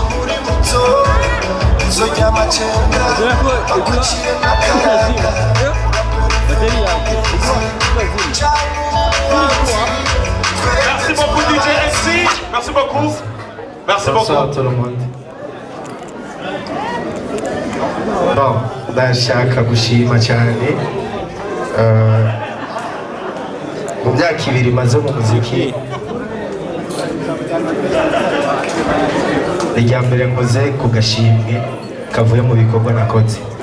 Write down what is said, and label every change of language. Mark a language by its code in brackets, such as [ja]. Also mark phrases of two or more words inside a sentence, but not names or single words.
[fr] Merci beaucoup DJ MC. Merci beaucoup. Merci beaucoup. Bonsoir tout le monde. Bon, [rw] ndashaka gushima cyane mu myaka ibiri maze mu muziki irya mbere nkoze ku gashimwe kavuye mu bikorwa nakoze.